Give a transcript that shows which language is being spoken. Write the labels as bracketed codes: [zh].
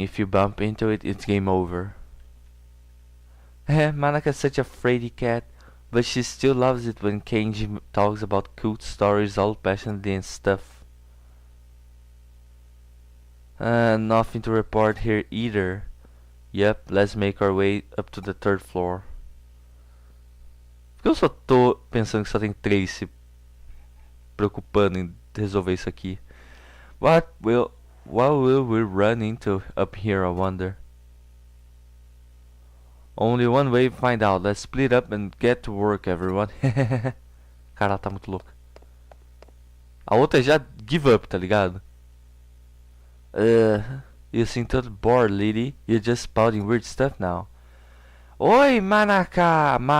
[en] If you bump into it, it's game over. Manaka's such a fraidy cat, but she still loves it when Kenji talks about cute stories all passionately and stuff. Nothing to report here either. Yep, let's make our way up to the third floor. [pt] Por que eu só tô pensando que só tem 3 se preocupando em resolver isso aqui? [en] What will we run into up here, I wonder? Only one way to find out. Let's split up and get to work, everyone. [pt] Cara, ela tá muito louca. A outra já [en] give up, [pt] tá ligado? [en] You seem totally bored, lady. You're just spouting weird stuff now. [pt] Oi, Manaka!